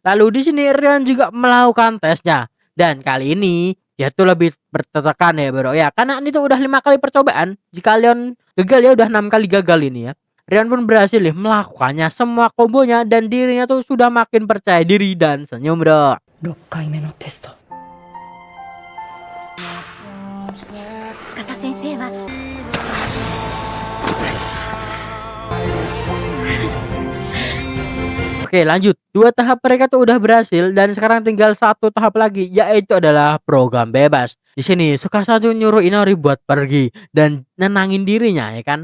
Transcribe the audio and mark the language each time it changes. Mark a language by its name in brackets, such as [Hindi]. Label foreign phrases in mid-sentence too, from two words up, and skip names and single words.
[Indonesian] Lalu di sini Rion juga melakukan tesnya. Dan kali ini dia tuh lebih bertekan ya bro ya. Karena ini tuh udah 5 kali percobaan. Jika Leon gagal ya udah 6 kali gagal ini ya. Rion pun berhasil nih melakukannya semua kombonya dan dirinya tuh sudah makin percaya diri dan senyum bro. [Japanese] 6 回目のテスト。司先生は [Indonesian] Oke lanjut, 2 tahap mereka tuh udah berhasil dan sekarang tinggal 1 tahap lagi yaitu adalah program bebas. Di sini Tsukasa tuh nyuruh Inori buat pergi dan nenangin dirinya ya kan.